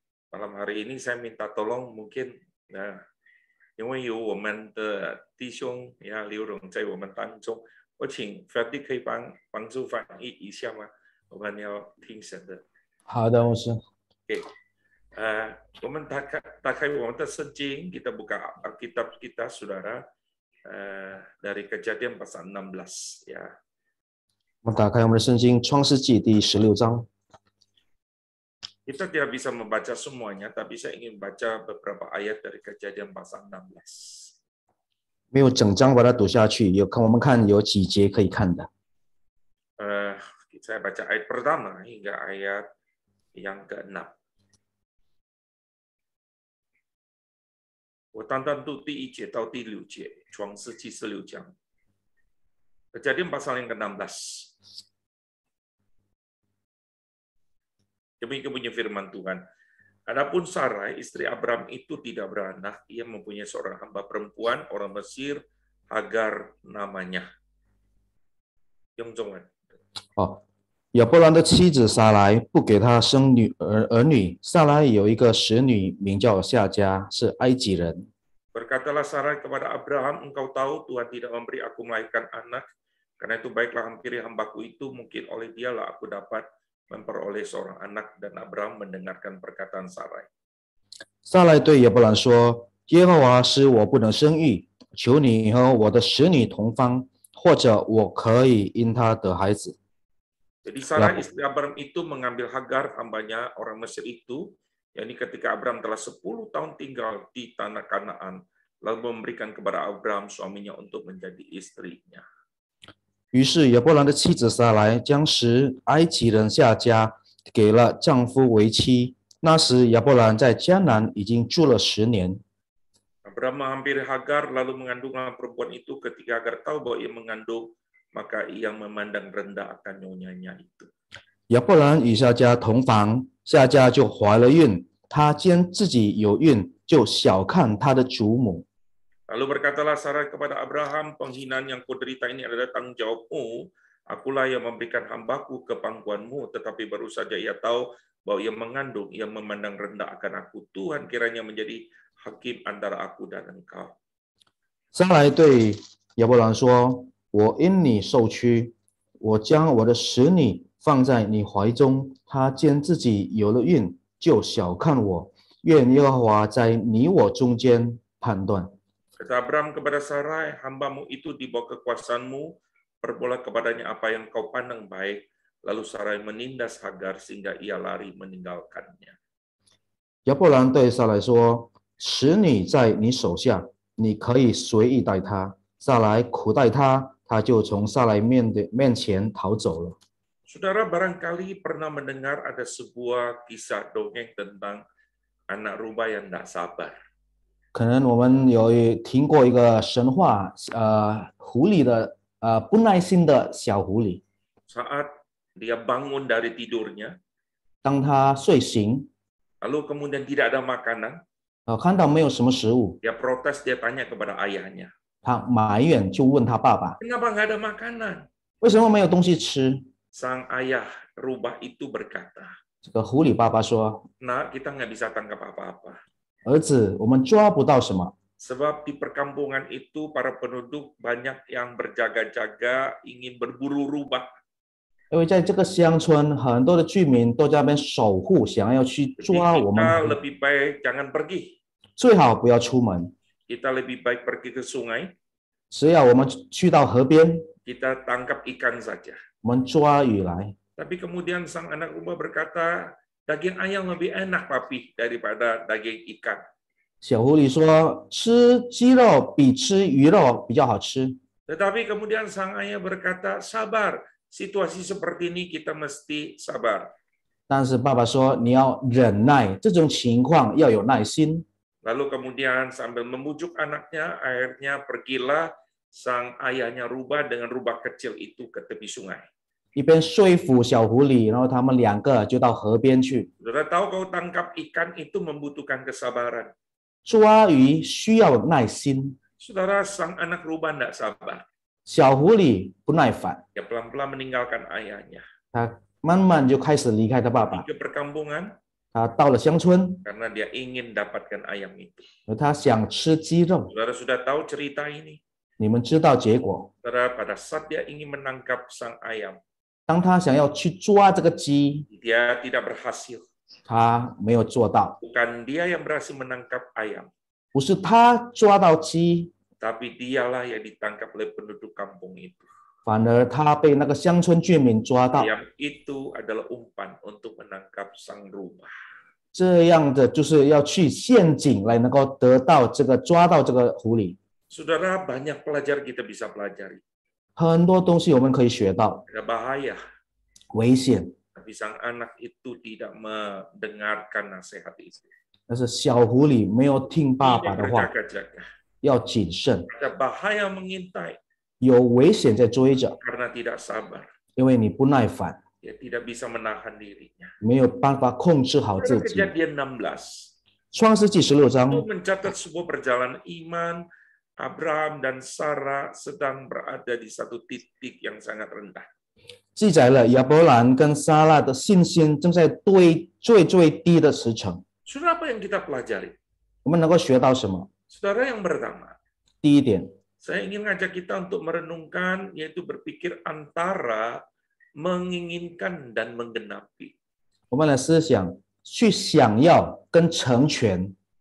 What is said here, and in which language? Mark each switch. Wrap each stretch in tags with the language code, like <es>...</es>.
<id>Malam hari ini saya minta tolong mungkin</id> <zh>因为有我们的弟兄刘荣在我们当中，我请 Freddy 可以帮助翻译一下吗？我们要听神的。好的，牧师。</zh> <id>OK，</id> <zh>我们打开我们的圣经，</zh> <id>kita buka Alkitab kita, saudara, dari Kejadian pasal 16 ya.</id> <zh>我们打开我们的圣经《创世纪》第16章。</zh> <id>Kita tidak bisa membaca semuanya, tapi saya ingin baca beberapa ayat dari Kejadian pasal 16.</id> <zh>没有整章把它读下去，我们看有几节可以看的。</zh> <id>Saya baca ayat pertama hingga ayat yang ke-6.</id> <zh>我单单读第1节到第6节，创世纪16章。</zh> <id>Kejadian pasal yang ke-16. Demikian bunyi firman Tuhan. Adapun Sarai, istri Abraham itu tidak beranak, ia mempunyai seorang hamba perempuan, orang Mesir, Hagar namanya. Yongzongan.</id> <zh>亚伯兰的妻子撒来不给他生儿女，撒来有一个使女名叫夏甲，是埃及人。</zh> <id>Berkatalah Sarai kepada Abraham, engkau tahu Tuhan tidak memberi aku melahirkan anak, karena itu baiklah hampiri hambaku itu, mungkin oleh dialah aku dapat memperoleh seorang anak, dan Abraham mendengarkan perkataan Sarai.</id> <zh>撒来对亚伯兰说：“耶和华使我不能生育，求你和我的使女同房，或者我可以因他得孩子。”</zh> <id>Jadi Sarai istri Abraham itu mengambil Hagar, hambanya orang Mesir itu, yakni ketika Abraham telah 10 tahun tinggal di tanah Kanaan, lalu memberikan kepada Abraham suaminya untuk menjadi istrinya.</id> <zh>于是亚伯兰的妻子撒来将使埃及人夏甲给了丈夫为妻。那时亚伯兰在迦南已经住了10年。</zh> <id>Abraham menghampiri Hagar lalu mengandunglah perempuan itu. Ketika Hagar tahu bahwa ia mengandung, maka ia memandang rendah akan nyonyanya itu.</id> <zh>亚伯兰与夏甲同房，夏甲就怀了孕。他见自己有孕，就小看他的主母。</zh> <id>Lalu berkatalah Sarai kepada Abraham, penghinaan yang kuderita ini adalah tanggung jawabmu. Akulah yang memberikan hambaku ke pangkuanmu, tetapi baru saja ia tahu bahwa ia mengandung, ia memandang rendah akan aku. Tuhan kiranya menjadi hakim antara aku dan engkau.</id> <zh>撒来对亚伯兰说：“我因你受屈，我将我的使女放在你怀中。她见自己有了孕，就小看我。愿耶和华在你我中间判断。”</zh> <id>Kata Abraham kepada Sarai, hambamu itu di bawah kekuasaanmu, perbuatlah kepadanya apa yang kau pandang baik. Lalu Sarai menindas Hagar sehingga ia lari meninggalkannya.</id> <zh>亚伯兰对撒来说：“使女在你手下，你可以随意待她。” 撒来苦待她，她就从撒来面前逃走了。</zh> <id>Saudara barangkali pernah mendengar ada sebuah kisah dongeng tentang anak rubah yang tidak sabar.</id> <zh>可能我们有听过一个神话，狐狸的不耐心的小狐狸。</zh> <id>Saat dia bangun dari tidurnya,</id> <zh>当他睡醒，</zh> <id>lalu kemudian tidak ada makanan,</id> <zh>看到没有什么食物，</zh> <id>dia protes, dia tanya kepada ayahnya,</id> <zh>他埋怨，就问他爸爸</zh> <id>kenapa nggak ada makanan?</id> <zh>为什么没有东西吃。</zh> <id>Sang ayah rubah itu berkata,</id> <zh>这个狐狸爸爸说</zh> <id>nah kita nggak bisa tangkap apa-apa.：“</id> <zh>儿子，我们抓不到什么，</zh> <id>Sebab di perkampungan itu para penduduk banyak yang berjaga-jaga ingin berburu rubah.</id> <zh>因为在这个乡村，很多的居民都在那边守护，想要去</zh> <id>Jadi</id> <zh>抓我</zh> <id>kita lebih baik jangan pergi.</id> <zh>最好不要出门。</zh> <id>Kita lebih baik pergi ke sungai,</id> <zh>只要我们去到河边，</zh> <id>kita tangkap ikan saja.</id> <zh>我们抓鱼来。”</zh> <id>Tapi kemudian sang anak rubah berkata, daging ayam lebih enak, papi, daripada daging ikan.</id> <zh>小狐狸说：“吃鸡肉比吃鱼肉比较好吃。”</zh> <id>Tetapi kemudian sang ayah berkata, sabar, situasi seperti ini kita mesti sabar.</id> <zh>但是爸爸说：“你要忍耐，这种情况要有耐心。”</zh> <id>Lalu kemudian sambil membujuk anaknya, akhirnya pergilah sang ayahnya rubah dengan rubah kecil itu ke tepi sungai.</id> <zh>一边说服小狐狸，然后他们2个就到河边去。</zh> <id>Saudara tahu kalau tangkap ikan itu membutuhkan kesabaran.</id> <zh>抓鱼需要耐心。</zh> <id>Saudara, sang anak rubah tidak sabar.</id> <zh>小狐狸不耐烦，</zh> <id>Dia pelan-pelan meninggalkan ayahnya.</id> <zh>它慢慢就开始离开它爸爸</zh> <id>Pergi。ke perkampungan</id> <zh>它到了乡村，</zh> <id>karena dia ingin dapatkan ayam itu.</id> <zh>它想吃鸡肉。</zh> <id>Saudara sudah tahu cerita ini.</id> <zh>你们知道结果？</zh> <id>Saudara, pada saat dia ingin menangkap sang ayam,</id> <zh>当他想要去抓这个鸡，</zh> <id>dia tidak berhasil.</id> <zh>他没有做到，</zh> <id>Bukan dia yang berhasil menangkap ayam,</id> <zh>不是他抓到鸡，</zh> <id>tapi dialah yang ditangkap oleh penduduk kampung itu.</id> <zh>反而他被那个乡村居民抓到。</zh> <id>Ayam itu adalah umpan untuk menangkap sang rubah.</id> <zh>这样的就是要去陷阱来能够得到这个抓到这个狐狸。</zh> <id>Saudara, banyak pelajar kita bisa pelajari.</id> <zh>很多东西我们可以学到，</zh> <id>Ada bahaya,</id> <zh>危险，</zh> <id>tapi sang anak itu tidak mendengarkan nasihat itu.</id> <zh>但是小狐狸没有听爸爸</zh> <id>Tidak</id> <zh>的话，</zh> <id>berjaga-jaga.</id> <zh>要谨慎，</zh> <id>Ada bahaya mengintai</id> <zh>有危险在追着，</zh> <id>karena tidak sabar.</id> <zh>因为你不耐烦，</zh> <id>Dia tidak bisa menahan dirinya.</id> <zh>没有办法控制好自</zh> <id>Pada</id> <zh>己。</zh> <id>Kejadian 16,</id> <zh>创世纪16章</zh> <id>itu mencatat sebuah perjalanan iman. Abraham dan Sarah sedang berada di satu titik yang sangat rendah.</id> <zh>记载了亚伯兰跟撒拉的信心正在最低的时程。</zh> <id>Saudara, apa yang kita pelajari?</id> <zh>我们能够学到什么？</zh> <id>Saudara, yang pertama,</id> <zh>第一点，</zh> <id>saya ingin ngajak kita untuk merenungkan, yaitu berpikir antara menginginkan dan menggenapi.</id> <zh>我们来思想，去想要跟成全。</zh>